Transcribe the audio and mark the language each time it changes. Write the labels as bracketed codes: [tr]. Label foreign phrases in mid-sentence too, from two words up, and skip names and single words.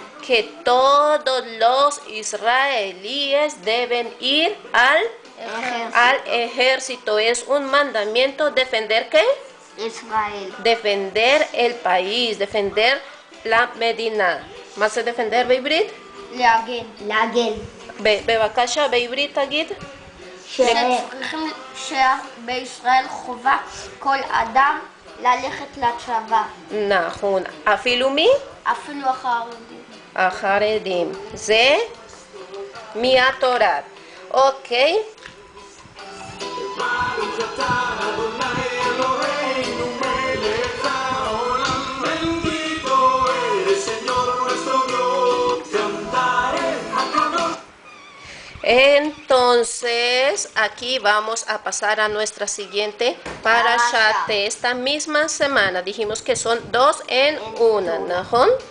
[es] que todos los israelíes deben ir al ejército. Es un mandamiento. ¿Defender qué? Israel. Defender el país, defender la Medina. ¿Más se defender בעברית? [he] להגן. בבקשה, בעברית תגיד. שצריכים שבישראל חובה כל אדם ללכת לצבא. נכון. אפילו מי? אפילו החרדים. החרדים. זה מהתורה. אוקיי. ברוך אתה אדני אלהינו מלך העולם. [es] Bendito eres, Señor nuestro Dios. Cantaré Hakadosh. Entonces, aquí vamos a pasar a nuestra siguiente parashat de esta misma semana. Dijimos que son 2 en 1, ¿najón?